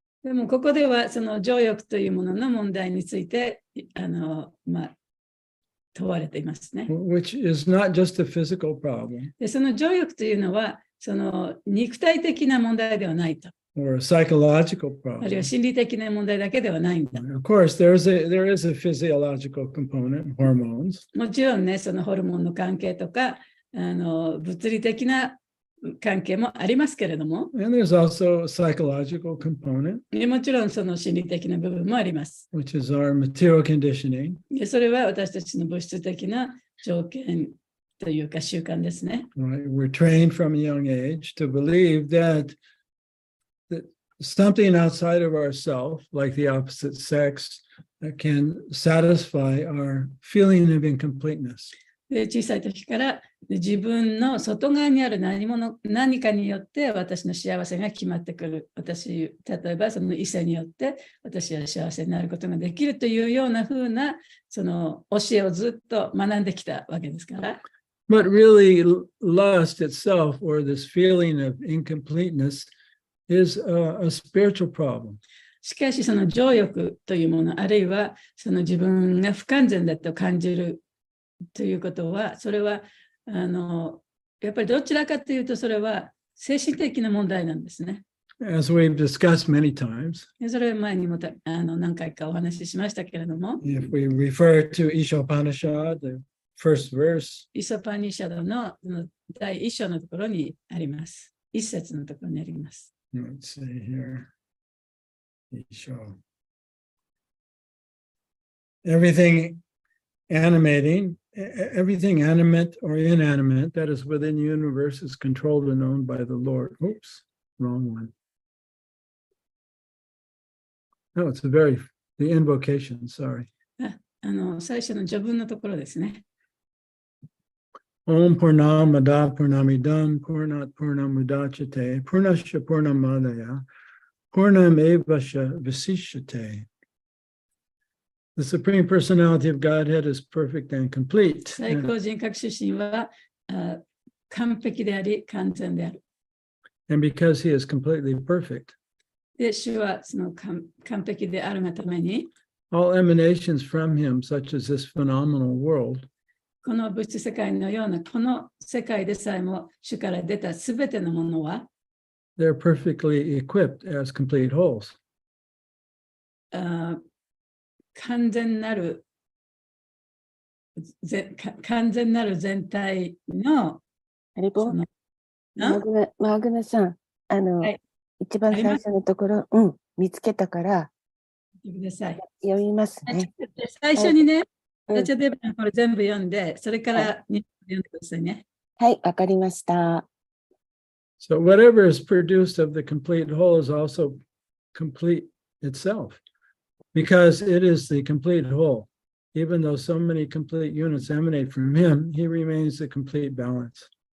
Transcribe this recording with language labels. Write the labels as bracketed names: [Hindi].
[Japanese] でもここではその情欲というものの問題について問われていますね。 [English] Which is not just a physical problem [Japanese] でその情欲というのはその肉体的な問題ではないと。 [English] or a psychological [Japanese] あるいは [English] problem. [Japanese] 心理的な問題だけではないんだ。 [English] Of course, there is a physiological component, hormones, [Japanese] もちろんね、そのホルモンの関係とか物理的な関係もありますけれども、 [English] and there's also a psychological component, [Japanese] もちろんその心理的な部分もあります。 [English] which is our material conditioning. [Japanese] でそれは私たちの物質的な条件というか習慣ですね。 [English] Right? We're trained from a young age to believe that something outside of ourselves, like the opposite sex, can satisfy our feeling of incompleteness. [Japanese] で小さい時から自分の外側にある何かによって私の幸せが決まってくる。例えばその異性によって私は幸せになることができるというような風なその教えをずっと学んできたわけですから。 [English] But really, lust itself, or this feeling of incompleteness, is a spiritual problem. [Japanese] しかしその情欲というもの、あるいはその自分が不完全だと感じるということは、それはやっぱりどちらかというとそれは精神的な問題なんですね。 [English] As we've discussed many times, [Japanese] それは前にも何回かお話ししましたけれども、 [English] if we refer to Ishopanishad, the first verse, [Japanese] イソパニシャドの第一章のところにあります。一節のところにあります。 [English] let's see here, Isho. Everything animating, everything animate or inanimate that is within the universe is controlled and owned by the Lord. Oops, wrong one. No, it's the invocation, sorry. [Japanese] 最初の序文のところですね。 [Sanskrit] Om Purnamada Purnamidam Purnat Purnamudachate Purnasya Purnamadaya Purnamevasya Visishyate. [English] The Supreme Personality of Godhead is perfect and complete. [Japanese] 最高人格出身は完璧であり、完全である。 [English] And because he is completely perfect, [Japanese] で、主はその完璧であるがために、 [English] all emanations from him, such as this phenomenal world, [Japanese] この物質世界のようなこの世界でさえも主から出たすべてのものは、 [English] they're perfectly equipped as complete wholes. [Japanese] 完全なる全体のハリボー、そのマグナさん、はい、一番最初のところ、見つけたからください。読みますね。最初にね、うんサチャデーバのこれ全部読んで、それから読んでくださいね。はい、わかりました。 [English] So whatever is produced of the complete whole is also complete itself, because it is the complete whole. Even though so many complete units emanate from him, he remains the complete balance.